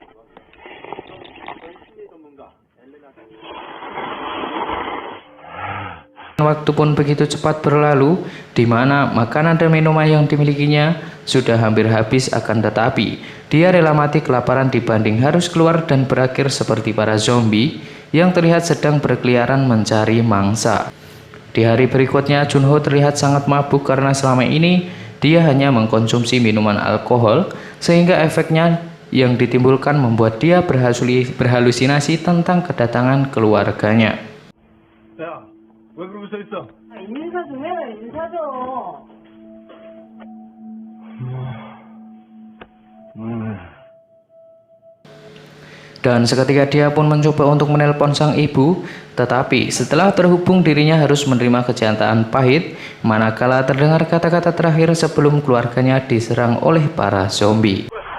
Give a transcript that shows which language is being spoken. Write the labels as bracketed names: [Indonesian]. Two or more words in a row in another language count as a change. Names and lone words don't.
[Indonesian] Waktu pun begitu cepat berlalu, di mana makanan dan minuman yang dimilikinya sudah hampir habis, akan tetapi dia rela mati kelaparan dibanding harus keluar dan berakhir seperti para zombie yang terlihat sedang berkeliaran mencari mangsa. Di hari berikutnya, Junho terlihat sangat mabuk karena selama ini dia hanya mengkonsumsi minuman alkohol, sehingga efeknya yang ditimbulkan membuat dia berhalusinasi tentang kedatangan keluarganya. [Korean] 왜 그러고 서 있어? 인사 좀 해라, 인사 좀. [Indonesian] Dan seketika dia pun mencoba untuk menelpon sang ibu, tetapi setelah terhubung dirinya harus menerima kenyataan pahit manakala terdengar kata-kata terakhir sebelum keluarganya diserang oleh para zombie.